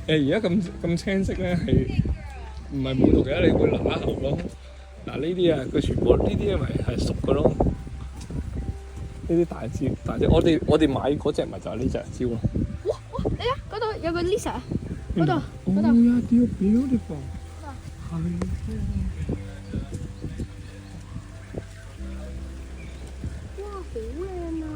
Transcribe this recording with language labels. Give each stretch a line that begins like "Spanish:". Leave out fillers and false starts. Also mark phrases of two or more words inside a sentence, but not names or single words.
Cantonese: 而家咁青色咧係唔係冇毒嘅？你會揦喉咯。嗱呢啲啊，佢全部呢啲咪係熟嘅咯。呢啲大蕉，我哋買嗰隻咪就係呢隻蕉咯。哇！你啊，嗰度有個 Lisa， 嗰度。
English: Oh yeah, beautiful。
Cantonese: 係。哇，好靚啊！